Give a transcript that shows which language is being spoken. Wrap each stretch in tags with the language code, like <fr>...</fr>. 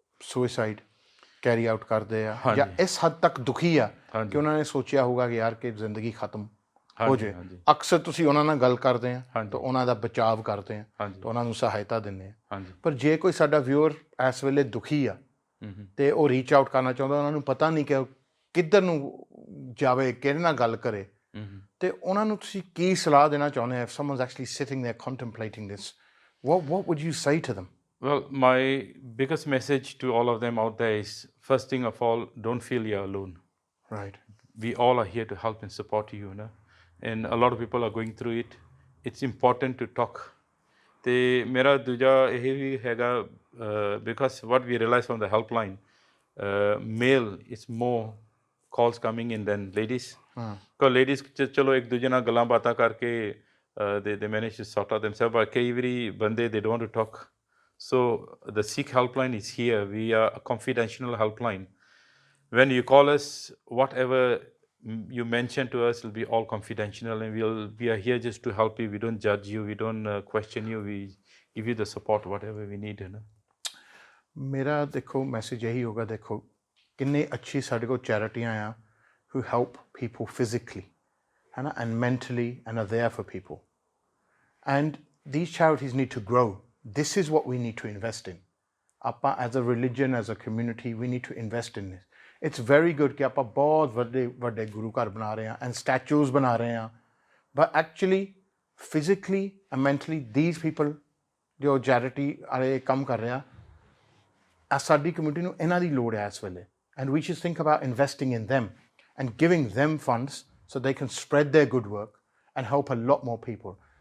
<pa>Suicide carry out ਕਰਦੇ ਆ ਜਾਂ ਇਸ ਹੱਦ ਤੱਕ ਦੁਖੀ ਆ ਕਿ ਉਹਨਾਂ ਨੇ ਸੋਚਿਆ ਹੋਊਗਾ ਕਿ ਯਾਰ ਕਿ ਜ਼ਿੰਦਗੀ ਖਤਮ ਹੋ ਜੇ ਅਕਸਰ ਤੁਸੀਂ ਉਹਨਾਂ ਨਾਲ ਗੱਲ ਕਰਦੇ ਆ ਤਾਂ ਉਹਨਾਂ ਦਾ ਬਚਾਅ ਕਰਦੇ ਆ ਤਾਂ ਉਹਨਾਂ ਨੂੰ ਸਹਾਇਤਾ ਦਿੰਦੇ ਆ ਪਰ ਜੇ ਕੋਈ ਸਾਡਾ ਵਿਊਅਰ ਇਸ ਵੇਲੇ ਦੁਖੀ ਆ ਤੇ ਉਹ ਰੀਚ ਆਊਟ ਕਰਨਾ ਚਾਹੁੰਦਾ ਉਹਨਾਂ ਨੂੰ ਪਤਾ ਨਹੀਂ ਕਿ ਕਿੱਧਰ ਨੂੰ ਜਾਵੇ ਕਿਹਦੇ ਨਾਲ ਗੱਲ ਕਰੇ ਤੇ ਉਹਨਾਂ ਨੂੰ ਤੁਸੀਂ ਕੀ ਸਲਾਹ ਦੇਣਾ ਚਾਹੁੰਦੇ</pa> <en>if someone's actually sitting there contemplating this what would you say to them? Well, my biggest message to all of them out there is first thing of all, don't feel you're alone. Right. We all are here to help and support you, no? And a lot of people are going through it. It's important to talk.</en> <pa>ਤੇ ਮੇਰਾ ਦੂਜਾ ਇਹ ਵੀ ਹੈਗਾ</pa> <en>because what we realize from the helpline, male is more calls coming in than ladies. Because ladies</en> <pa>ਚਲੋ ਇੱਕ ਦੂਜੇ ਨਾਲ ਗੱਲਾਂ ਬਾਤਾਂ ਕਰਕੇ</pa> <en>they manage to sort out themselves. But</en> <pa>ਕਈ ਵਾਰੀ ਬੰਦੇ</pa> <en>they don't want to talk. So the Sikh helpline is here. We are a confidential helpline. When you call us, whatever you mention to us will be all confidential, and we are here just to help you. We don't judge you. We don't question you. We give you the support, whatever we need.</en> <pa>ਮੇਰਾ ਦੇਖੋ message ਇਹੀ ਹੋਗਾ ਦੇਖੋ ਕਿੰਨੀ ਅੱਛੀ ਸਾਡੇ ਕੋਲ ਚੈਰਿਟੀਆਂ ਆ</pa> <en>who help people physically</en> <pa>ਹੈ ਨਾ</pa> <en>and mentally and are there for people. And these charities need to grow. This is what we need to invest in. Appa, as a religion, as a community, we need to invest in this. It's very good</en> <pa>कि ਆਪਾਂ ਬਹੁਤ ਵੱਡੇ ਗੁਰੂ ਘਰ ਬਣਾ ਰਹੇ ਹਾਂ</pa> <en>and statues</en> <pa>ਬਣਾ ਰਹੇ ਹਾਂ</pa> <en>but actually physically and mentally these people</en> <hi>जो charity वाले काम कर रहे हैं</hi> <pa>साडी community ਨੂੰ ਇਹਨਾਂ ਦੀ ਲੋੜ ਹੈ ਇਸ ਵੇਲੇ</pa> <en>and we should think about investing in them and giving them funds so they can spread their good work and help a lot more people.</en>